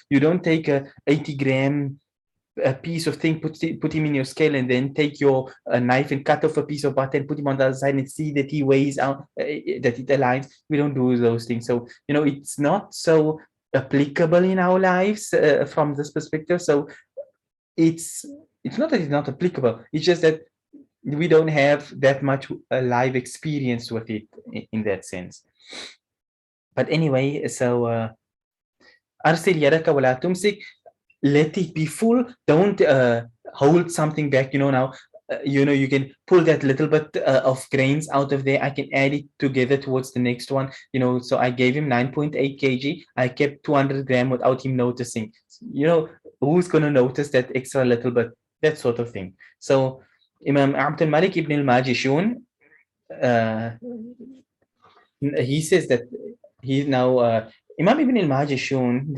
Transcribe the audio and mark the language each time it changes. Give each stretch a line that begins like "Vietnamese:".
English: You don't take a 80-gram a piece of thing, put him in your scale, and then take your knife and cut off a piece of butter and put him on the other side and see that he weighs out, that it aligns. We don't do those things. So, it's not so applicable in our lives from this perspective. So it's not that it's not applicable. It's just that we don't have that much live experience with it in that sense. But anyway, so
Arabic: أرسل يدك ولا تمسك.
English: Let it be full. Don't hold something back. Now, you can pull that little bit of grains out of there. I can add it together towards the next one. So I gave him 9.8 kg. I kept 200 gram without him noticing. Who's going to notice that extra little bit? That sort of thing. So Imam Abdul Malik ibn al-Majishun, he says that he's now Imam Ibn al-Majishun.